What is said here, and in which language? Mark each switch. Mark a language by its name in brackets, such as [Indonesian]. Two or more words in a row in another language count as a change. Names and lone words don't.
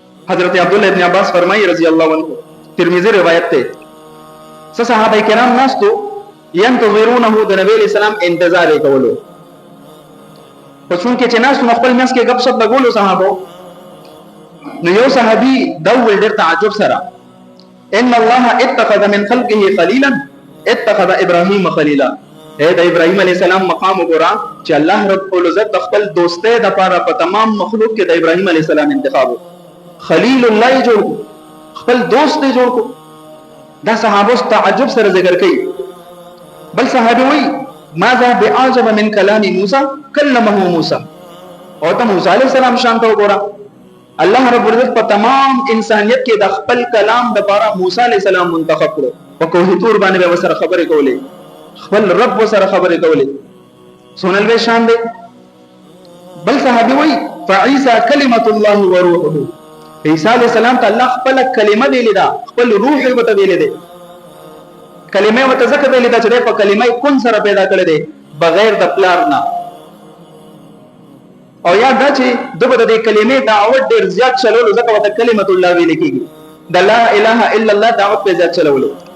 [Pashto] حضرت عبداللہ ابن عباس فرمائی [Arabic] رضی اللہ عنہ، [Pashto] ترمذی روایت تے صحابہ کرام ناستو ينتظرونه د نبی [Arabic] علیہ السلام [Pashto] انتظار کولو. په چون کې چې ناستو خپل منځ کې غب شپ لګولو صحابه، نو یو صحابي دا ول ډېر تعجب سره [Arabic] ان الله اتخذ من خلقه خليلا اتخذ ابراهيم خليلا. [Pashto] اے د ابراهيم [Arabic] عليه السلام [Pashto] مقام وګورا چې الله [Arabic] رب العزت [Pashto] خپل دوستۍ د پاره په تمام مخلوق کې د ابراهيم [Arabic] عليه السلام [Pashto] انتخاب خلیل الله جوړ خپل دوست دی جوړ کو. دا صحابه تعجب سره ذکر کوي. بل صحابي وای [Arabic] ماذا بعجب من كلام موسى كلمه موسى. [Pashto] او ته موسی [Arabic] عليه السلام [Pashto] شان ته وګورا، الله [Arabic] رب العزت [Pashto] په تمام انسانيت کې د خپل کلام د پاره موسی [Arabic] عليه السلام [Pashto] منتخب کړو. په کوه تور باندې به سره خبرې کولې، خپل رب سره خبرې کولې. سونل به شان دی. بل صحابي وای [Arabic] فعيسى كلمه الله وروحه. [Pashto] عیسی [Arabic] علیہ السلام [Pashto] ته الله خپل کلمه ویلې ده، خپل روح یې وته ویلې ده. کلمه وته ځکه ویلې ده چې په کلمه کون سره پیدا کړې ده بغیر د پلار نه. او یاد ده چې دغه د کلمې دعوت ډیر زیات چلولو ځکه وته کلمت الله ویل کېږي، د [Arabic] لا اله الا الله [Pashto] دعوت په زیات چلولو.